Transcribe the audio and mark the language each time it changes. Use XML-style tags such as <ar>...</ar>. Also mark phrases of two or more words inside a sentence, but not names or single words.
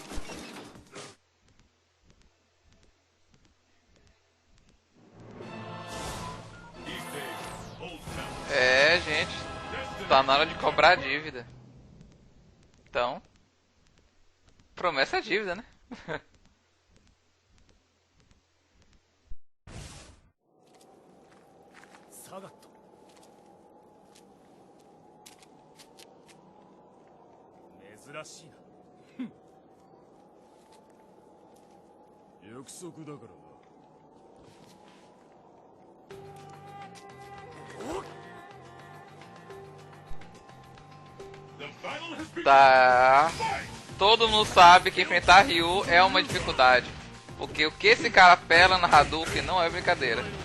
<pt>É, gente, tá na hora de cobrar a dívida. Então, promessa é dívida, né? Sagat.</pt> <ja>珍しいな。約束だからな。</ja> <pt>Tá. Todo mundo sabe que enfrentar Ryu é uma dificuldade. Porque o que esse cara pela na Hadouken não é brincadeira.</pt>